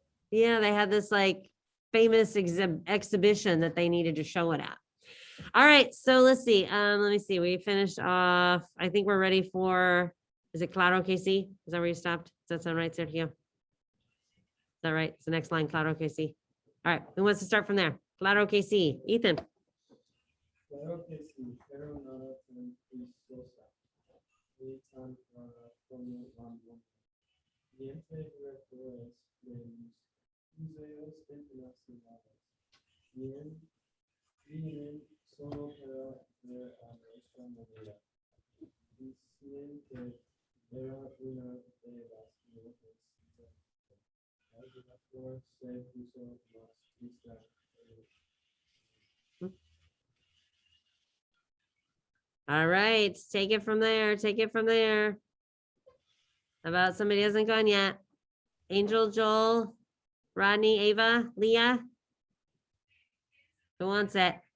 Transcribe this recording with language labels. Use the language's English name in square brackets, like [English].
[English] Yeah, they had this like famous exhibition that they needed to show it at. All right, so let's see. Let me see. We finished off. I think we're ready for, is it [Spanish] Claro KC? [English] Is that where you stopped? Does that sound right, Sergio? Is that right? It's the next line, [Spanish] Claro KC. [English] All right, who wants to start from there? [Spanish] Claro KC. Ethan. Claro que sí, pero nada tan preciosa. Ni tan clara como la luna. Diente directores de los museos internacionales. Vienen solo para ver a nuestra moneda. Dicen que era una de las mejores. El director se puso más triste. [English] All right, take it from there. Take it from there. How about somebody hasn't gone yet? Angel, Joel, Rodney, Ava, Leah. Who wants it?